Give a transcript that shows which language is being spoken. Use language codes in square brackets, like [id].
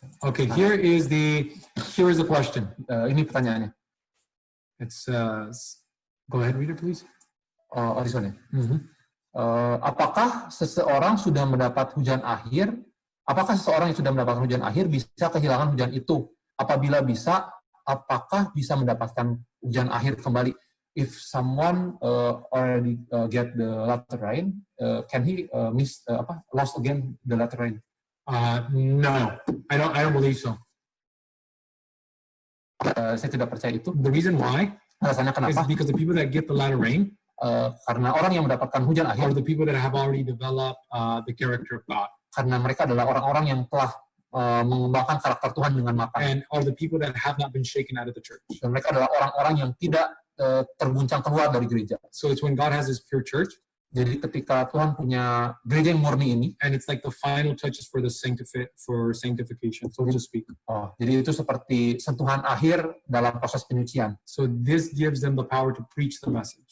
[en] Okay, here is the question. [id] Ini pertanyaannya. [en] It says, go ahead, read it, please. This one. [id] Apakah seseorang sudah mendapat hujan akhir? Apakah seseorang yang sudah mendapatkan hujan akhir bisa kehilangan hujan itu? Apabila bisa, apakah bisa mendapatkan hujan akhir kembali? [en] If someone already get the latter rain, can he lost again the latter rain? No, I don't believe so. [id] Saya tidak percaya itu. [en] The reason why [id] alasannya kenapa? [en] Is because the people that get the latter rain. [id] Karena orang yang mendapatkan hujan akhir, [en] are the people that have already developed the character of God. [id] Karena mereka adalah orang-orang yang telah mengembangkan karakter Tuhan dengan matang. [en] and are the people that have not been shaken out of the church. [id] Dan mereka adalah orang-orang yang tidak terguncang keluar dari gereja. [en] So it's when God has his pure church, [id] Jadi ketika Tuhan punya gereja yang murni ini, [en] and it's like the final touches for the sanctification, so to speak. [id] Jadi itu seperti sentuhan akhir dalam proses penyucian. [en] So this gives them the power to preach the message.